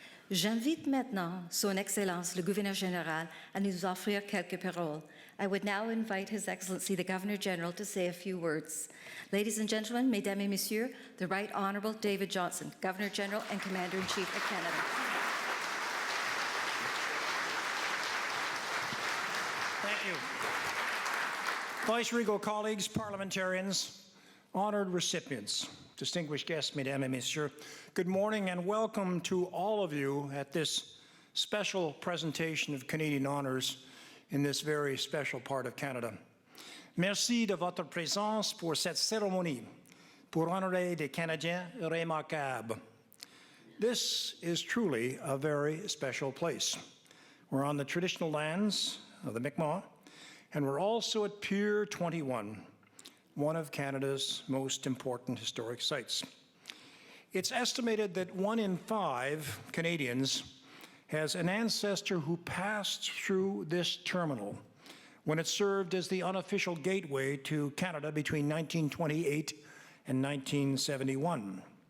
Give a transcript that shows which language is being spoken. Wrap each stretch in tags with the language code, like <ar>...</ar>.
<fr>J'invite maintenant Son Excellence le Gouverneur Général à nous offrir quelques paroles.</fr> <en>I would now invite His Excellency the Governor General to say a few words. Ladies and gentlemen,</en> <fr>Mesdames et Messieurs,</fr> <en>the Right Honourable David Johnson, Governor General and Commander-in-Chief of Canada. Thank you. Vice Regal colleagues, parliamentarians, honored recipients, distinguished guests,</en> <fr>Mesdames et Messieurs,</fr> <en>good morning and welcome to all of you at this special presentation of Canadian honors in this very special part of Canada.</en> <fr>Merci de votre présence pour cette cérémonie pour honorer des Canadiens remarquables.</fr> <en>This is truly a very special place. We're on the traditional lands of the Mi'kmaq, and we're also at Pier 21, one of Canada's most important historic sites. It's estimated that 1 in 5 Canadians has an ancestor who passed through this terminal when it served as the unofficial gateway to Canada between 1928 and 1971.</en>